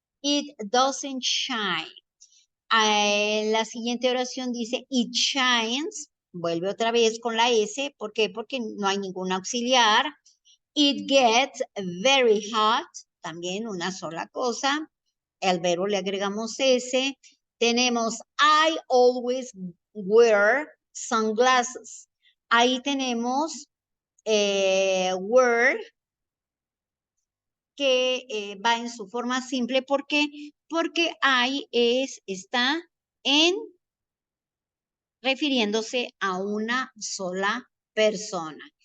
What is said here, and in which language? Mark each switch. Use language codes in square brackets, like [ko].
[en] It doesn't shine. [es] La siguiente oración dice, [en] it shines, [es] vuelve otra vez con la S, ¿por qué? Porque no hay ningún auxiliar. [en] It gets very hot, [es] también una sola cosa. El verbo le agregamos S. [en] Tenemos, I always wear sunglasses. [es] Ahí tenemos wear, que va en su forma simple. ¿Por qué? Porque I está refiriéndose a una sola persona.